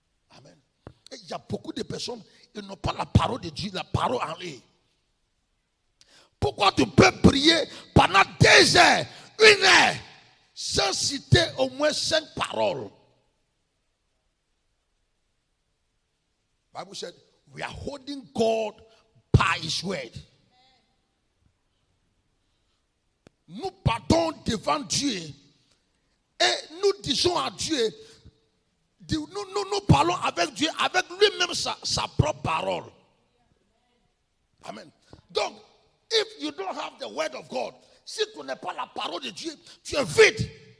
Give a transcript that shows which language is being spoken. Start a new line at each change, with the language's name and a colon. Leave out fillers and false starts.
French: Amen. Et il y a beaucoup de personnes qui n'ont pas la parole de Dieu, la parole en eux. Pourquoi tu peux prier pendant 2 heures, 1 heure, sans citer au moins 5 paroles?
English: Bible said, we are holding God by His word.
French: Nous partons devant Dieu et nous disons à Dieu, nous parlons avec Dieu, avec lui-même sa propre parole. Amen. Donc,
English: if you don't have the word of God,
French: si tu n'as pas la parole de Dieu, tu es vide.